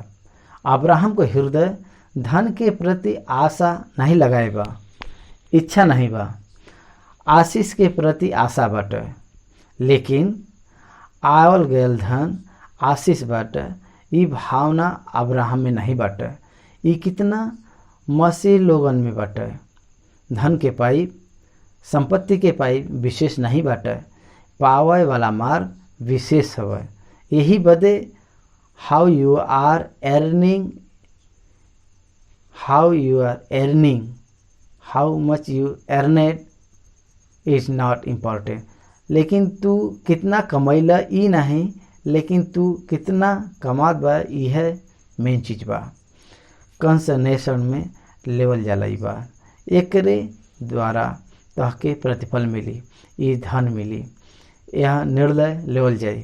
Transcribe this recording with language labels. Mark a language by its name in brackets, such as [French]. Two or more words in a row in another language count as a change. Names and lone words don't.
[Bhojpuri] अब्राहम को हृदय धन के प्रति आशा नहीं लगाए बा, इच्छा नहीं बा, आशीष के प्रति आशा बाटे, लेकिन आवल गयल धन आशीष बाटे। ई भावना अब्राहम में नहीं बाटे। ई कितना मसीह लोगन में बाटे। धन के पाइप, संपत्ति के पाइप विशेष नहीं बाटे, पावे वाला मार्ग विशेष हवे। यही बदे [English] How you are earning, how much you earned is not important. [Bhojpuri] लेकिन तू कितना कमैला ई नहीं, लेकिन तू कितना कमात बा यह मेन चीज बा। कंसनेशन में लेवल जाला ई बा, एकरे द्वारा तहके प्रतिफल मिली, ई धन मिली, यह निर्णय लेवल जाए।